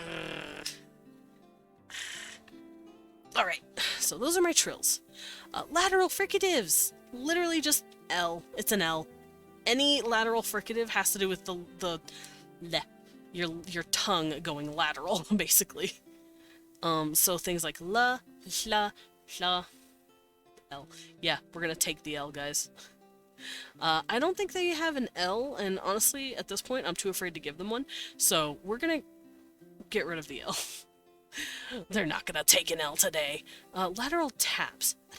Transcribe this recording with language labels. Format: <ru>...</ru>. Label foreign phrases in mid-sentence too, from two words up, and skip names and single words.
<en>Alright, so those are my trills. Lateral fricatives. Literally just L. It's an L. Any lateral fricative has to do with your tongue going lateral, basically. So things like la, hla, hla, L. Yeah, we're gonna take the L, guys. I don't think they have an L, and honestly, at this point, I'm too afraid to give them one, so we're gonna get rid of the L. They're not gonna take an L today. Lateral taps.</en>